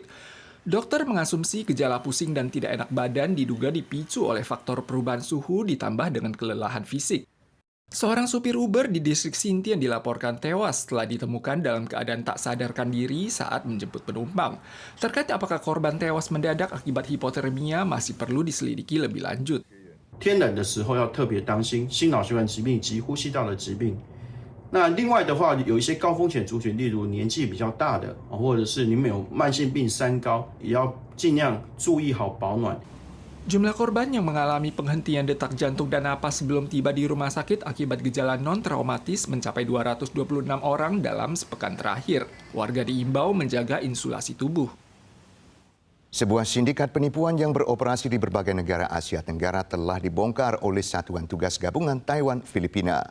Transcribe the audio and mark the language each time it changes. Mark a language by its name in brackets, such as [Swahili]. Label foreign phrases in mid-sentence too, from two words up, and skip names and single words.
[Indonesian] Dokter mengasumsi gejala pusing dan tidak enak badan diduga dipicu oleh faktor perubahan suhu ditambah dengan kelelahan fisik. Seorang supir Uber di distrik Xintian dilaporkan tewas setelah ditemukan dalam keadaan tak sadarkan diri saat menjemput penumpang. Terkait apakah korban tewas mendadak akibat hipotermia masih perlu diselidiki lebih lanjut. [Chinese] 天冷的时候要特别当心心脑血管疾病及呼吸道的疾病。那另外的话，有一些高风险族群，例如年纪比较大的，或者是你们有慢性病三高，也要尽量注意好保暖。 [Indonesian] Jumlah korban yang mengalami penghentian detak jantung dan napas sebelum tiba di rumah sakit akibat gejala non-traumatis mencapai 226 orang dalam sepekan terakhir. Warga diimbau menjaga insulasi tubuh. Sebuah sindikat penipuan yang beroperasi di berbagai negara Asia Tenggara telah dibongkar oleh Satuan Tugas Gabungan Taiwan Filipina.